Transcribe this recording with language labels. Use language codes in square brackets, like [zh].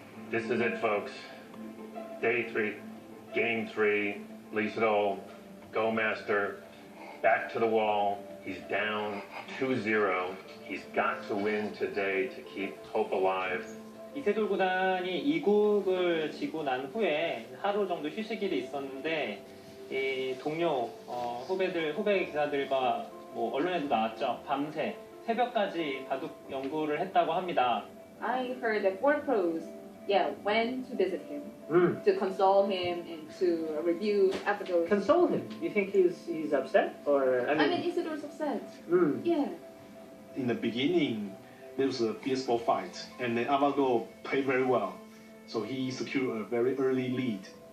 [en] This is it, folks. Day 3, game 3, Lee Sedol, Go Master, back to the wall. He's down 2-0. He's got to win today to keep hope alive. [ko] 이세돌 구단이 2국을 지고 난 후에 하루 정도 휴식일이 있었는데 이 동료 후배 기사들과 뭐 언론에도 나왔죠. 밤새 새벽까지 바둑 연구를 했다고 합니다. [en] I heard that four pros, went to visit him, to console him and to review episodes. Console him? You think he's upset, or I mean Isidor's upset. Yeah. In the beginning, there was a peaceful fight, and then AlphaGo played very well, so he secured a very early lead.